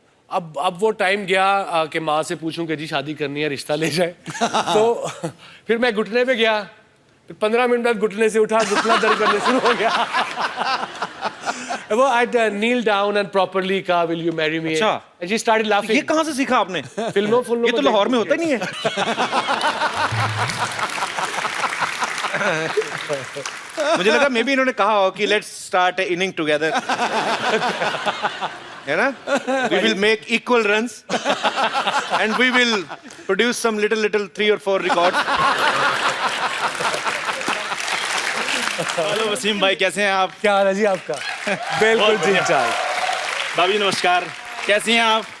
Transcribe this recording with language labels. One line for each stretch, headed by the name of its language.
Hindi: अब वो टाइम गया कि माँ से पूछूं कि जी शादी करनी है, रिश्ता ले जाए. तो फिर मैं घुटने पे गया. फिर 15 मिनट बाद घुटने से उठा, घुटना दर्द करने शुरू हो गया.
English: वो I kneel down and properly
Hindi: कहा,
English: will you marry me?
Hindi: अच्छा.
English: And she started laughing.
Hindi: ये कहाँ से सीखा आपने? फिल्मों ये तो लाहौर में होता ही नहीं है. मुझे लगा
English: maybe
Hindi: इन्होंने कहा हो कि
English: let's start inning together,
Hindi: है ना?
English: We will make equal runs and we will produce some little 3 or 4 records.
Hindi: Hello Wasim भाई, कैसे हैं आप? क्या हाल है जी आपका? बिल्कुल ठीक ठाक. भाभी नमस्कार, कैसी हैं आप?